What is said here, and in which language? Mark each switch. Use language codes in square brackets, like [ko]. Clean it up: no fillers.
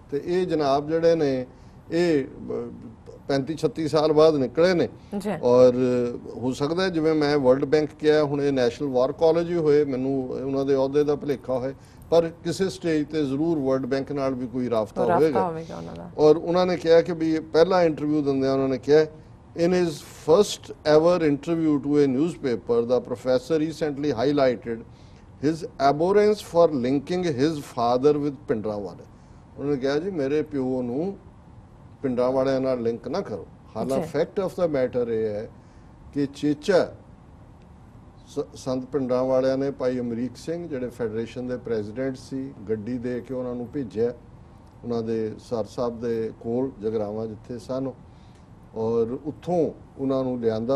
[pa] ਤੇ ਇਹ ਜਨਾਬ ਜਿਹੜੇ ਨੇ ਇਹ 35-36 ਸਾਲ ਬਾਅਦ ਨਿਕਲੇ ਨੇ, ਔਰ ਹੋ ਸਕਦਾ ਜਿਵੇਂ ਮੈਂ ਵਰਲਡ ਬੈਂਕ ਕਿਹਾ ਹੁਣ ਇਹ ਨੈਸ਼ਨਲ ਵਾਰ ਕਾਲਜ ਹੀ ਹੋਏ, ਮੈਨੂੰ ਉਹਨਾਂ ਦੇ ਅਹੁਦੇ ਦਾ ਭੁਲੇਖਾ ਹੋਏ, ਪਰ ਕਿਸੇ ਸਟੇਜ ਤੇ ਜ਼ਰੂਰ ਵਰਲਡ ਬੈਂਕ ਨਾਲ ਵੀ ਕੋਈ ਰਾਬਤਾ ਹੋਵੇਗਾ। ਔਰ ਉਹਨਾਂ ਨੇ ਕਿਹਾ ਕਿ ਵੀ ਪਹਿਲਾ ਇੰਟਰਵਿਊ ਦਿੰਦਿਆਂ ਉਹਨਾਂ ਨੇ ਕਿਹਾ, [en] in his first ever interview to a newspaper, the professor recently highlighted his abhorrence for linking his father with Pindrawale। [pa] ਉਹਨਾਂ ਨੇ ਕਿਹਾ ਜੀ ਮੇਰੇ ਪਿਓ ਨੂੰ ਪਿੰਡਾਂ ਵਾਲਿਆਂ ਨਾਲ ਲਿੰਕ ਨਾ ਕਰੋ। ਹਾਲਾਂਕਿ [en] fact of the matter [pa] ਇਹ ਹੈ ਕਿ ਚੇਚਾ ਸੰਤ ਪਿੰਡਾਂ ਵਾਲਿਆਂ ਨੇ ਭਾਈ ਅਮਰੀਕ ਸਿੰਘ ਜਿਹੜੇ ਫੈਡਰੇਸ਼ਨ ਦੇ ਪ੍ਰੈਜ਼ੀਡੈਂਟ ਸੀ, ਗੱਡੀ ਦੇ ਕੇ ਉਹਨਾਂ ਨੂੰ ਭੇਜਿਆ ਉਹਨਾਂ ਦੇ ਸਰ ਸਾਹਿਬ ਦੇ ਕੋਲ ਜਗਰਾਵਾਂ ਜਿੱਥੇ ਸਨ, ਔਰ ਉੱਥੋਂ ਉਹਨਾਂ ਨੂੰ ਲਿਆਂਦਾ।